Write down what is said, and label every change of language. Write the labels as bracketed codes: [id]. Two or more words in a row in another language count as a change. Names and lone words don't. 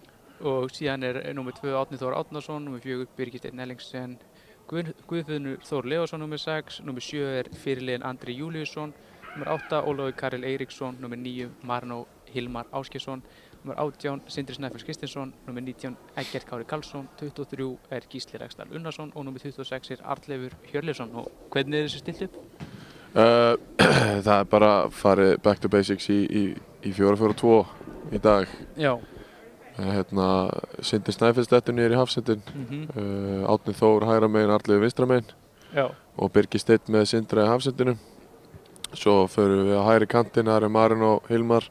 [is] Og síðan er númer 2 Árni Þór Árnason, númer 4 Birgir Steinn Ellingsen, Guðfinnur Þór Leósson númer 6, númer 7 er fyrirliðinn Andri Júlíusson, númer 8 Ólafur Karel Eiríksson, númer 9 Marino Hilmar Ásgeirsson, númer 18 Sindri Snæfells Kristinsson, númer 19 Eggert Kári Karlsson, 23 er Gísli Ræksdal Unnarsson og númer 26 er Arnleifur Hjörleifsson. Og hvernig er þessu stilt upp? Það er bara farið [en] back to basics [is] í 4-4-2 í dag. Já. Sindri Snæfells dettur niður í hafsendin, Árni Þór hægra megin, Arnleifur vinstra megin og Birgir Steinn með Sindra í hafsendinum. Svo förum við á hægri kantinn, það er Marino Hilmar.